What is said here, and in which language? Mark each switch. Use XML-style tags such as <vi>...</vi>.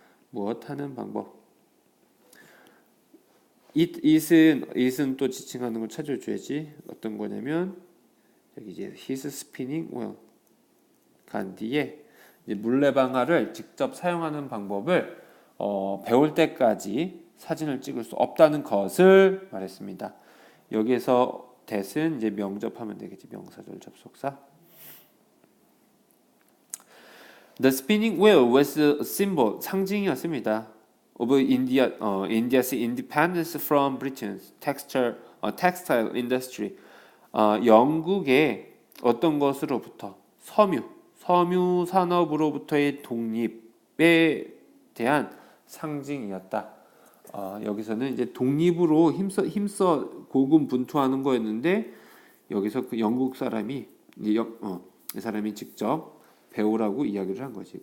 <ko>무엇 하는 방법 it은 또 지칭하는 걸 찾아줘야지 어떤 거냐면 여기 이제</ko> <en>his spinning wheel</en> <ko>간디의 이제 물레방아를 직접 사용하는 방법을 배울 때까지 사진을 찍을 수 없다는 것을 말했습니다. 여기에서 that은 이제 명접하면 되겠지. 명사절 접속사.</ko> <en>The spinning wheel was a symbol</en> <ko>상징이었습니다.</ko> <en>of India's independence from Britain's textile industry.</en> <ko>영국의 어떤 것으로부터 섬유 산업으로부터의 독립에 대한 상징이었다. 여기서는 이제 독립으로 힘써 고군분투하는 거였는데 여기서 그 영국 사람이 이 사람이 직접 배우라고 이야기를 한 거지.</ko>